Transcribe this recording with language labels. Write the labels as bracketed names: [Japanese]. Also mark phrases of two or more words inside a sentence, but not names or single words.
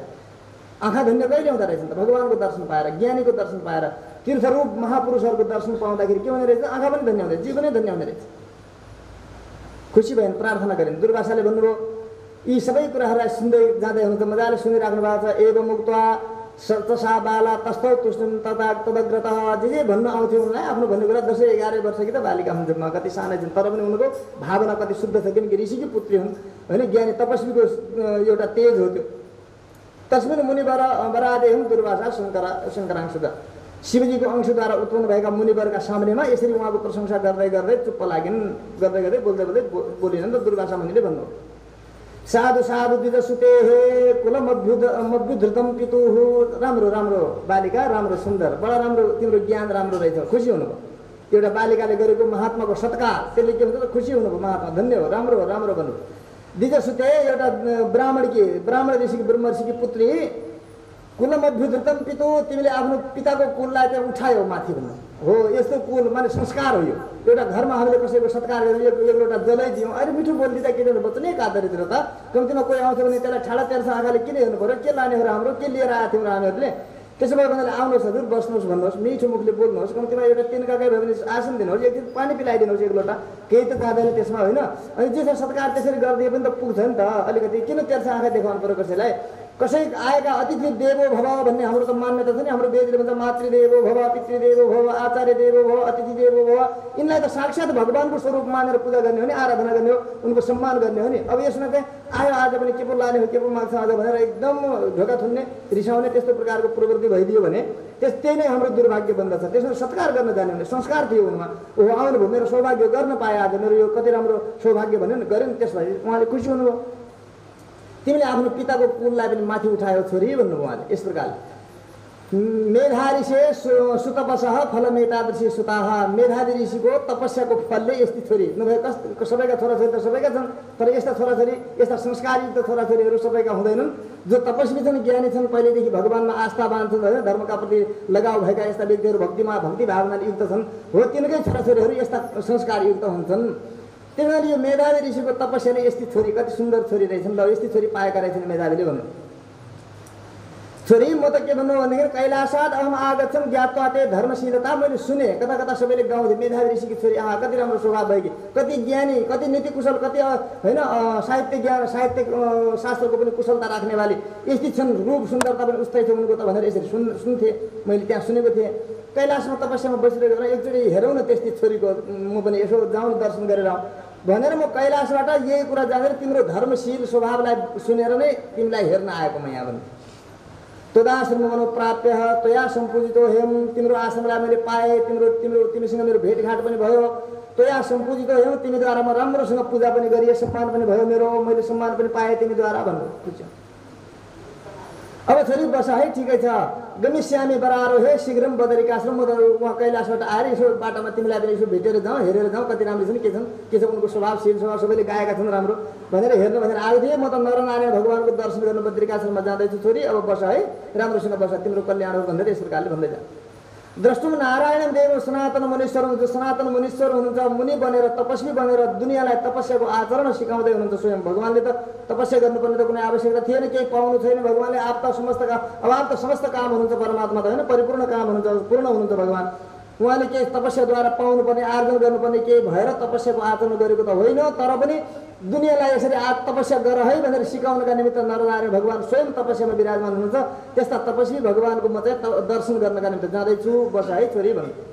[Nepali] आँखा धन्य कहिले हुँदो रहेछ त, भगवानको दर्शन पाएर, ज्ञानीको दर्शन पाएर, तीर्थरूप महापुरुषहरूको दर्शन पाउँदाखेरि के हुने रहेछ, आँखा पनि धन्य हुँदो रहेछ, जीवनै धन्य हुँदो रहेछ। खुसी भएन, प्रार्थना गरिन्। दुर्वासाले भन्नुभयो यी सबै कुराहरूलाई सुन्दै जाँदै हुनुहुन्छ, मजाले सुनिराख्नु भएको छ। [Sanskrit] एवं मुक्त्वा सतसा बाला तस्थौ तुष्टुम तथा तदग्रत। [Nepali] जे भन्न आउँथ्यो उनलाई आफ्नो भन्ने कुरा 10-11 वर्षकी त बालिका हुन्, जम्मा कति सानै छन्, तर पनि उनको भावना कति शुद्ध छ, किनकि ऋषिकी पुत्री हुन् होइन, ज्ञानी तपस्वीको एउटा तेज हो त्यो। [Sanskrit] तस्मिन् मुनिवर वरादेहं दुर्वासा शङ्करांशुद। [Nepali] शिवजीको अंशद्वारा उत्पन्न भएका मुनिवरका सामनेमा यसरी उहाँको प्रशंसा गर्दै गर्दै चुप्प लागिन्, गर्दै गर्दै बोल्दै बोलिनन्। त दुर्वासा मुनिले भन्नु, [Sanskrit] साधु साधु दिद सुते हे कुलमभ्युधृतम पितुः। [Nepali] राम्रो राम्रो बालिका, राम्रो सुन्दर, बडा राम्रो, तिम्रो ज्ञान राम्रो रहेछ। खुसी हुनुभयो एउटा बालिकाले गरेको महात्माको सत्कार, त्यसले के भन्छ, खुसी हुनुभयो, महात्मा धन्य हो, राम्रो हो, राम्रो भन्नु। [Sanskrit] दिज सुते [Nepali] एउटा ब्राह्मण ऋषिकी ब्रह्म ऋषिकी पुत्री। [Sanskrit] कुलमभ्युधृतम पितु, [Nepali] तिमीले आफ्नो पिताको कुललाई चाहिँ उठायो माथि भन्नु हो। यस्तो कुल माने संस्कार हो यो। एउटा घरमा हामीले कसैको सत्कार गरेर एक लोटा जलै दियौँ, अरे मिठो बोलिदिँदा के गर्नु पर्छ नि, कादरितिर त कम्तीमा कोही आउँछ भने त्यसलाई ठाडा तेर्सा आँखाले किन हेर्नु पऱ्यो, के लाने हो हाम्रो, के लिएर आएको थियौँ हामीहरूले। त्यसो भए भन्नाले आउनुहोस् हजुर, बस्नुहोस् भन्नुहोस्, मिठो मुखले बोल्नुहोस्, कम्तीमा एउटा तिनका भयो भने आसन दिनुहोस्, एक दिन पानी पिलाइदिनुहोस् एक लोटा, केही त जाँदैन त्यसमा होइन। अनि जे छ सत्कार त्यसरी गरिदिए पनि त पुग्छ नि त। अलिकति किन तेर्सा आँखा देखाउनु पऱ्यो कसैलाई। कसै आएका [Sanskrit] अतिथि देवो भव [Nepali] भन्ने हाम्रो त मान्यता छ नि, हाम्रो वेदले भन्छ [Sanskrit] मातृदेवो भव, पितृदेवो भव, आचार्य देवो भव, अतिथि देवो भव। [Nepali] यिनलाई त साक्षात् भगवानको स्वरूप मानेर पूजा गर्ने हो नि, आराधना गर्ने हो, उनको सम्मान गर्ने हो नि। अब यसमा चाहिँ आयो आज पनि के पो लाने हो, के पो माग्छ आज भनेर एकदम ढोका थुन्ने, रिसाउने, त्यस्तो प्रकारको प्रवृत्ति भइदियो भने त्यही नै हाम्रो दुर्भाग्य बन्दछ। त्यसमा सत्कार गर्न जाने भने संस्कार थियो उनमा। ओहो आउनुभयो, मेरो सौभाग्य गर्न पाए आज, मेरो यो कति राम्रो सौभाग्य भन्यो नि, गऱ्यो नि। त्यसलाई उहाँले खुसी हुनुभयो। तिमीले आफ्नो पिताको कुललाई पनि माथि उठायो छोरी भन्नुभयो उहाँले यस प्रकारले। [Sanskrit] मेधारी से सुतपसः फलमेतादृशी सुताः। [Nepali] मेधावी ऋषिको तपस्याको फलले यस्ती छोरी नभए सबैका छोराछोरी त सबैका छन्, तर यस्ता छोराछोरी, यस्ता संस्कारयुक्त छोराछोरीहरू सबैका हुँदैनन्। जो तपस्वी छन्, ज्ञानी छन्, पहिलेदेखि भगवानमा आस्था बाँध्छन् होइन, धर्मका प्रति लगाउ भएका यस्ता व्यक्तिहरू भक्ति भावनाले युक्त छन्, हो तिनकै छोराछोरीहरू यस्ता संस्कारयुक्त हुन्छन्। त्यही भएर यो मेधावी ऋषिको तपस्याले यस्ती छोरी कति सुन्दर छोरी रहेछन् ल यस्ती छोरी पाएका रहेछन् मेधावीले भन्नु छोरी म त के भन्नु भन्दाखेरि [Sanskrit] कैलासाद अहम आगच्छन् ज्ञात्वा ते धर्मशीलता [Nepali] मैले सुने कता कता सबैले गाउँथे मेधावी ऋषिकी छोरी कति राम्रो स्वभाव भएकी कति ज्ञानी कति नीति कुशल कति होइन साहित्य ज्ञान साहित्य शास्त्रको पनि कुशलता राख्नेवाली यस्ती छन् रूप सुन्दरता पनि उस्तै छ उनको त भनेर यसरी सुन्थे मैले त्यहाँ सुनेको थिएँ कैलाशमा तपस्यामा बसिरहेको एकचोटि हेरौँ न त्यस्तै छोरीको म पनि यसो जाउँ दर्शन गरेर आउँ भनेर म कैलाशबाट यही कुरा जानेर तिम्रो धर्मशील स्वभावलाई सुनेर नै तिमीलाई हेर्न आएको म यहाँ पनि [Sanskrit] तदाश्रम मनो प्राप्य तया सम्पूजितो हेम [Nepali] तिम्रो आश्रमलाई मैले पाएँ तिमीसँग मेरो भेटघाट पनि भयो [Sanskrit] तया सम्पूजितो हेम [Nepali] तिमीद्वारा म राम्रोसँग पूजा पनि गरिए सम्मान पनि भयो मेरो मैले सम्मान पनि पाएँ तिमीद्वारा भन्नु बुझ्छ अब छोरी बस है ठिकै छ [Sanskrit] गमिष्यामी बरारो हे शीघ्रम बदरिकाश्रम [Nepali] म त उहाँ कैलाशबाट आएर यसो बाटोमा तिमीलाई पनि यसो भेटेर जाउँ हेरेर जाउँ कति राम्रो छन् के छ उनको स्वभावशील स्वभाव सबैले गाएका छन् राम्रो भनेर हेर्नु भनेर आएको थिएँ म त नरनारायण भगवानको दर्शन गर्नु बद्रिकाश्रममा जाँदैछु छोरी अब बस है राम्रोसँग बस तिम्रो कल्याण हो भनेर यस प्रकारले भन्दै जा [Sanskrit] द्रष्टुम नारायण देव सनातन मुनीश्वर [Nepali] हुनुहुन्छ सनातन मुनीश्वर हुनुहुन्छ मुनि बनेर तपस्वी बनेर दुनियाँलाई तपस्याको आचरण सिकाउँदै हुनुहुन्छ स्वयं भगवानले त तपस्या गर्नुपर्ने त कुनै आवश्यकता थिएन केही पाउनु छैन भगवानले आप त समस्त काम हुनुहुन्छ परमात्मा त होइन परिपूर्ण काम हुनुहुन्छ पूर्ण हुनुहुन्छ भगवान उहाँले केही तपस्याद्वारा पाउनुपर्ने आर्जन गर्नुपर्ने केही भएर तपस्याको आचरण गरेको त होइन तर पनि दुनियाँलाई यसरी तपस्या गर है भनेर सिकाउनका निमित्त नरनारायण भगवान स्वयं तपस्यामा विराजमान हुनुहुन्छ त्यस्ता तपस्वी भगवानको म चाहिँ दर्शन गर्नका निमित्त जाँदैछु बस है छोरी भन्नु